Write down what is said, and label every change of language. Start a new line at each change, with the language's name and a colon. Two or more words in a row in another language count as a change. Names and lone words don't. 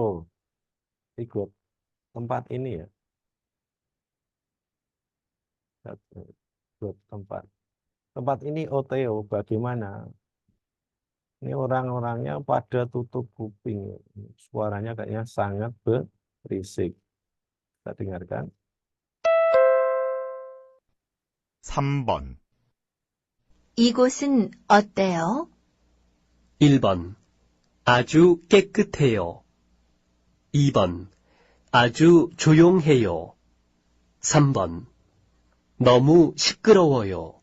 Indonesian: Ikut tempat ini ya. Ikut tempat. Tempat ini oteo bagaimana? Ini orang-orangnya pada tutup kuping. Suaranya kayaknya sangat berisik. Kita dengarkan.
Korean: 3번, 이곳은 어때요? 1번. 아주 깨끗해요. 2번. 아주 조용해요. 3번. 너무 시끄러워요.